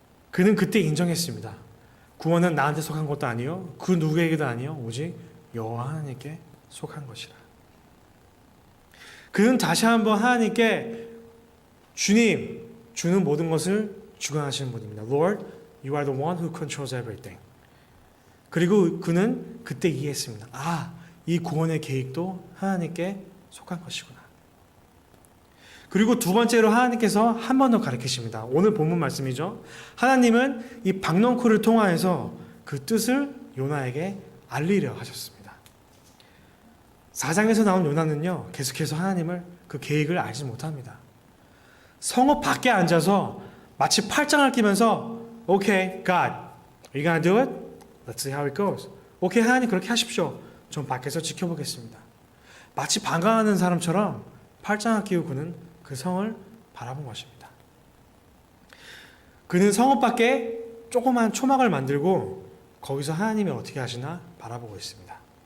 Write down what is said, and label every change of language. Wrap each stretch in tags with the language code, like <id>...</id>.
<ko>그는 그때 인정했습니다. 구원은 나한테 속한 것도 아니요 그 누구에게도 아니요 오직 여호와 하나님께 속한 것이라. 그는 다시 한번 하나님께 주님, 주는 모든 것을 주관하시는 분입니다.</ko> <en>Lord, you are the one who controls everything.</en> <ko>그리고 그는 그때 이해했습니다. 이 구원의 계획도 하나님께 속한 것이구나. 그리고 두 번째로 하나님께서 한 번 더 가르치십니다. 오늘 본문 말씀이죠. 하나님은 이 박넝쿨을 통하여서 그 뜻을 요나에게 알리려 하셨습니다. 4장에서 나온 요나는요, 계속해서 하나님을 그 계획을 알지 못합니다. 성읍 밖에 앉아서 마치 팔짱을 끼면서</ko> <en>Okay, God, are you gonna do it? Let's see how it goes.</en> <ko>오케이, 하나님 그렇게 하십시오. 전 밖에서 지켜보겠습니다. 마치 방황하는 사람처럼 팔짱을 끼고 그는 그 성을 바라본 것입니다. 그는 성읍 밖에 조그만 초막을 만들고 거기서 하나님이 어떻게 하시나 바라보고 있습니다.</ko>